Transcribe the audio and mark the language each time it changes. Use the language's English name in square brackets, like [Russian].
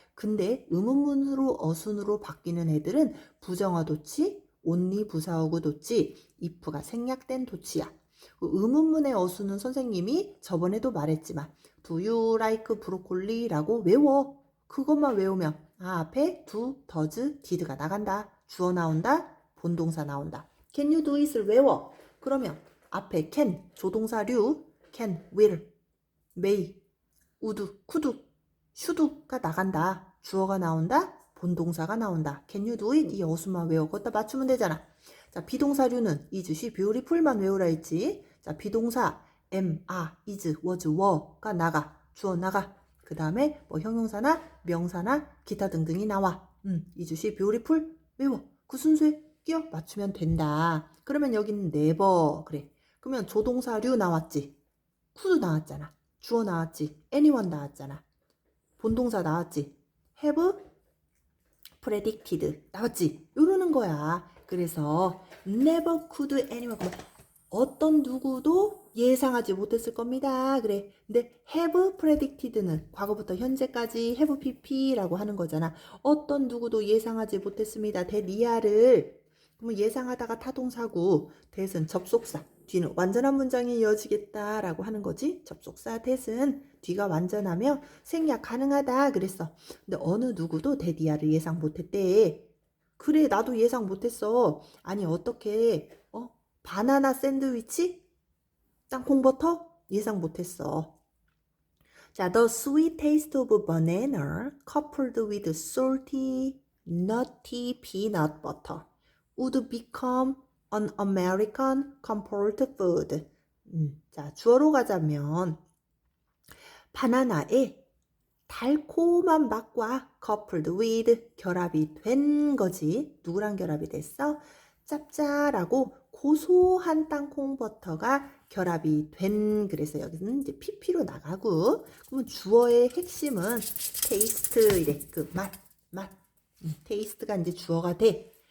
[Korean] 근데 의문문으로 어순으로 바뀌는 애들은 부정어 도치, 온리 부사어구 도치, if가 생략된 도치야. 의문문의 어순은 선생님이 저번에도 말했지만 [English] Do you like broccoli? [Korean] 라고 외워. 그것만 외우면 앞에 do, does, did가 나간다. 주어 나온다. 본동사 나온다. [English] Can you do it [Korean] 을 외워. 그러면 앞에 can, 조동사류, can, will, may, would, could, should가 나간다. 주어가 나온다. 본동사가 나온다. [English] Can you do it? [Korean] 이 어순만 외워. 거기다 맞추면 되잖아. 자, 비동사류는 [English] is, she, beautiful [Korean] 만 외우라 했지. 자, 비동사 am, are, is, was, were가 나가. 주어 나가. 그 다음에 뭐 형용사나 명사나 기타 등등이 나와. [English] is, she, beautiful [Korean] 외워. 그 순서에 끼워 맞추면 된다. 그러면 여기는 never 그래. 그러면 조동사류 나왔지. could 나왔잖아. 주어 나왔지. anyone 나왔잖아. 본동사 나왔지. [English] have predicted 나왔지. [Korean] 이러는 거야. 그래서 [English] never could anyone [Korean] 어떤 누구도 예상하지 못했을 겁니다. 그래. 근데 [English] have predicted [Korean] 는 과거부터 현재까지 have pp라고 하는 거잖아. 어떤 누구도 예상하지 못했습니다. 대리아를 그러면 예상하다가 타동사고 대은 접속사 뒤는 완전한 문장이 이어지겠다라고 하는 거지. 접속사 대은 뒤가 완전하며 생략 가능하다 그랬어. 근데 어느 누구도 대디아를 예상 못했대. 그래 나도 예상 못했어. 아니 어떻게 바나나 샌드위치? 땅콩버터? 예상 못했어. [English] 자, the sweet taste of banana coupled with salty, nutty peanut butter would become an American comfort food. [Korean] 자, 주어로 가자면 바나나의 달콤한 맛과 [English] coupled with [Korean] 결합이 된 거지. 누구랑 결합이 됐어? 짭짤하고 고소한 땅콩 버터가 결합이 된 그래서 여기는 이제 pp로 나가고 그러면 주어의 핵심은 테이스트 이래 그 맛 테이스트가 이제 주어가 돼.